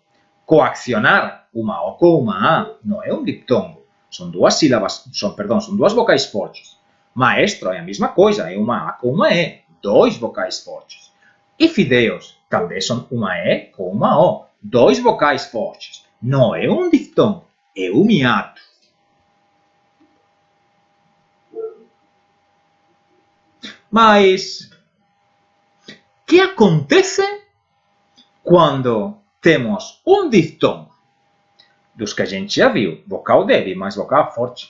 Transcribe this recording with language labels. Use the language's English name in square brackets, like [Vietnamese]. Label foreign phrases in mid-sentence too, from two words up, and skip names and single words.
[Galician] Coaccionar, unha O con unha A, non é un diptongo. Son 2 sílabas, son 2 vocais fortes. Maestro é a mesma coisa, é unha A con unha E, 2 vocais fortes. E fideos tamén son unha E con unha O, 2 vocais fortes. Non é un diptongo, é un hiato. [Portuguese] Mas, que acontece quando temos un diftongo? Dos que a gente já viu, vocal débil mais vocal forte.